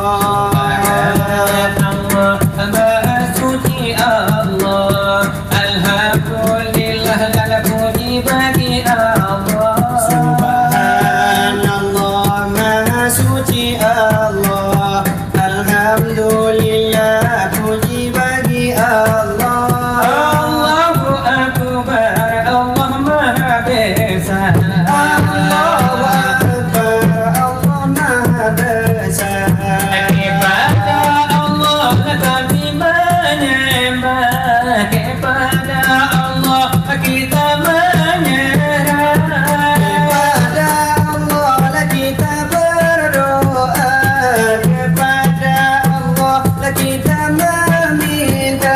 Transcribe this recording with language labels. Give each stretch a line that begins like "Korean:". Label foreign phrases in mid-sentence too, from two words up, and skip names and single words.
Indonesian: Allah suci Allah Alhamdulillah segala puji bagi Allah Subhanallah Maha suci Allah Alhamdulillah puji bagi Allah
Arabic: الله أكبر
Indonesian: Allah Maha Besar
Arabic: الله أكبر
Indonesian: Allah Maha Besar Kepada Allah kami menyembah Kepada Allah kita menyerah Kepada Allah lah kita berdoa Kepada Allah lah kita meminta